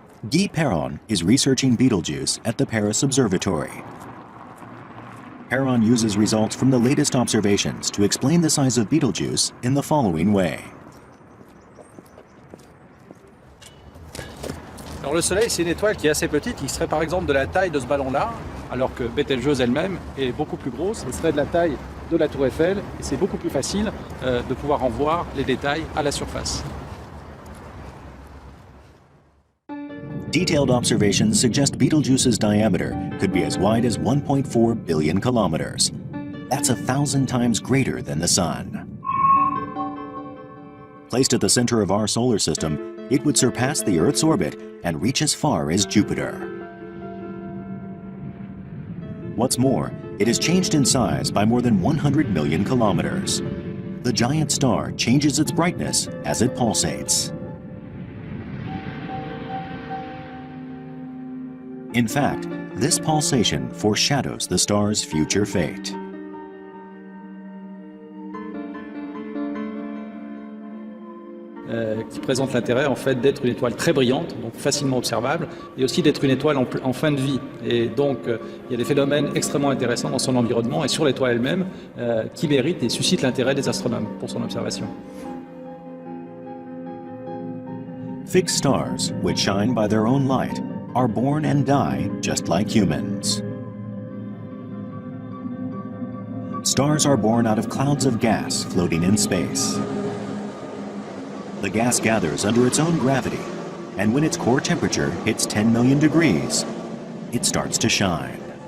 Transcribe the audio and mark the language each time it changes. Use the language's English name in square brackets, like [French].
[English] Guy Perron is researching Betelgeuse at the Paris Observatory. Perron uses results from the latest observations to explain the size of Betelgeuse in the following way. [French] Alors le Soleil, c'est une étoile qui est assez petite, qui serait par exemple de la taille de ce ballon-là, alors que Betelgeuse elle-même est beaucoup plus grosse, elle serait de la taille de la Tour Eiffel, et c'est beaucoup plus facile de pouvoir en voir les détails à la surface. [English] Detailed observations suggest Betelgeuse's diameter could be as wide as 1.4 billion kilometers. That's 1,000 times greater than the Sun. Placed at the center of our solar system, it would surpass the Earth's orbit and reach as far as Jupiter. What's more, it has changed in size by more than 100 million kilometers. The giant star changes its brightness as it pulsates. In fact, this pulsation foreshadows the star's future fate. [French] Qui présente l'intérêt en fait d'être une étoile très brillante, donc facilement observable, et aussi d'être une étoile en fin de vie. Et donc il y a des phénomènes extrêmement intéressants dans son environnement et sur l'étoile elle-même qui méritent et suscitent l'intérêt des astronomes pour son observation. [English] Fixed stars, which shine by their own light, are born and die just like humans. Stars are born out of clouds of gas floating in space. The gas gathers under its own gravity, and when its core temperature hits 10 million degrees, it starts to shine.